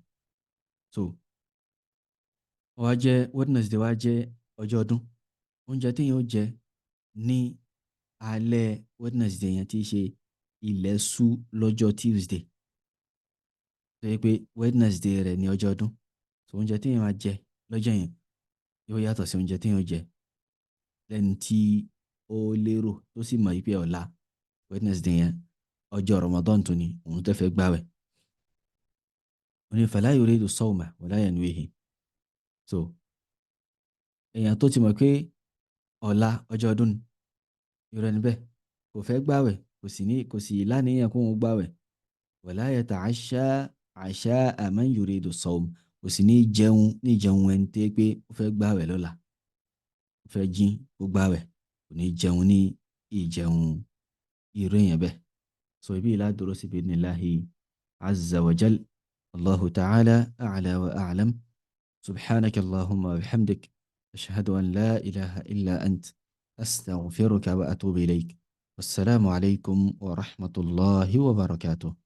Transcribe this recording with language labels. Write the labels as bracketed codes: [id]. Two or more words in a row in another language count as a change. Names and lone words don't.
[yo] So wá jẹ́ Wednesday, wá jẹ́ ọjọ́ ọdún, oúnjẹ tí yóò jẹ ní alẹ́ Wednesday yẹn tí í ṣe ilẹ̀ ṣú lọ́jọ́ Tuesday, tó yẹ pé Wednesday rẹ̀ ní ọjọ́ ọdún, so oúnjẹ tí yẹn máa jẹ lọ́jọ́ yẹn yóò yàtọ̀ sí oúnjẹ tí yóò jẹ lẹ́ni tí ó lérò tó sì mọ̀ wípé ọ̀la Wednesday yẹn ọjọ́ Ramadan tó ní òun tó fẹ́ gbààwẹ̀. ó ní [ar] فلا يريد صوما ولا ينويه. [yo] So èèyàn tó ti mọ̀ pé ọ̀la ọjọ́ ọdún ni, irọ́ níbẹ̀ kò fẹ́ gbààwẹ̀, kò sì láníyàn kó wọn gbààwẹ̀. [ar] ولا يتعشى عشاء من يريد الصوم, [yo] kò sì ní jẹun ẹni tẹ́ pé ó fẹ́ gbààwẹ̀ lọ́la, ó fẹ́ jí kó gbààwẹ̀, kò ní jẹun ní ìjẹun irú èèyàn bẹ́ẹ̀. So ibi ìlà dúró sí [ar] بإذن الله عز وجل. الله تعالى أعلى وأعلم. سبحانك اللهم وبحمدك. أشهد أن لا إله إلا أنت أستغفرك وأتوب إليك. والسلام عليكم ورحمة الله وبركاته.